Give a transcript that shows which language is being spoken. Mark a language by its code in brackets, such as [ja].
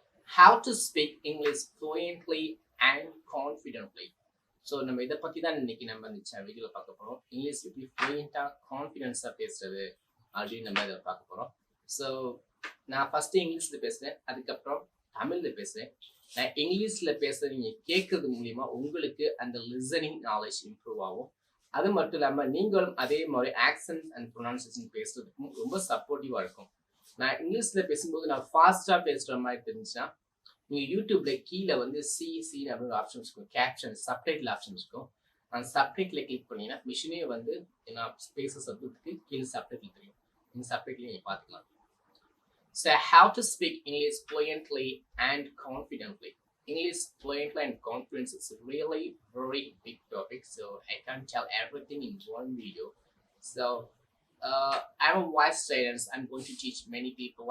[en] How to speak English fluently and confidently. [ta] So நம்ம இதை பற்றி தான் இன்னைக்கு நம்ம இந்த வீடியோவில் பார்க்க போகிறோம். இங்கிலீஷ் எப்படி ஃப்ளூயண்ட்டாக கான்ஃபிடென்ஸாக பேசுறது அப்படின்னு நம்ம இதை பார்க்க போகிறோம். ஸோ நான் ஃபஸ்ட்டு இங்கிலீஷில் பேசுகிறேன், அதுக்கப்புறம் தமிழில் பேசுகிறேன். நான் இங்கிலீஷில் பேசுகிறது நீங்கள் கேட்கறது மூலிமா உங்களுக்கு அந்த லிசனிங் நாலேஜ் இம்ப்ரூவ் ஆகும். அது மட்டும் இல்லாமல் நீங்களும் அதே மாதிரி ஆக்சன்ட் அண்ட் ப்ரொனன்சியேஷன் பேசுறதுக்கும் ரொம்ப சப்போர்ட்டிவாக இருக்கும். நான் இங்கிலீஷில் பேசும்போது நான் ஃபாஸ்ட்டாக பேசுகிற மாதிரி தெரிஞ்சுன்னா நீங்கள் யூடியூப்ல கீழே வந்து சி அப்படின்னு ஆப்ஷன்ஸ் இருக்கும், கேப்ஷன் சப்டைட்டில் ஆப்ஷன்ஸ் இருக்கும். அந்த சப்டைட்டில் கிளிக் பண்ணீங்கன்னா மிஷினே வந்து நான் பேச சப்ஜெக்ட்டுக்கு கீழே சப்டைட்டில் தெரியும். இந்த சப்டைட்டில் நீங்கள் பார்த்துக்கலாம். [en] So how to speak English fluently and confidently. English fluently and confidence is really very big topic, so I can't tell everything in one video. So I'm a vice student. I'm going to teach many people.